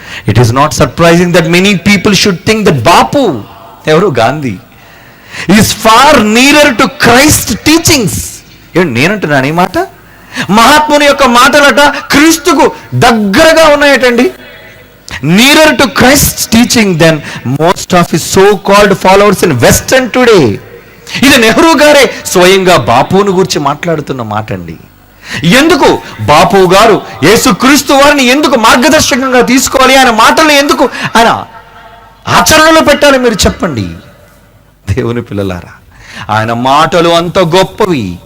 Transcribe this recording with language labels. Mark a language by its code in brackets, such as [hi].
[en] it is not surprising that many people should think that Bapu, [te] ఎవరు? [en] Gandhi, is far nearer to Christ teachings. [te] నేనంటున్నాను ఈ మాట. మహాత్ముని యొక్క మాటలట క్రీస్తుకు దగ్గరగా ఉన్నాయటండి. [en] nearer to Christ's teaching than most of his so-called followers in Western today. [te] ఇది నెహ్రూ గారే స్వయంగా బాపును గురించి మాట్లాడుతున్న మాట అండి. ఎందుకు బాపు గారు యేసుక్రీస్తు వారిని ఎందుకు మార్గదర్శకంగా తీసుకోవాలి, ఆయన మాటలను ఎందుకు ఆయన ఆచరణలో పెట్టాలి మీరు చెప్పండి. దేవుని పిల్లలారా, ఆయన మాటలు అంత గొప్పవి.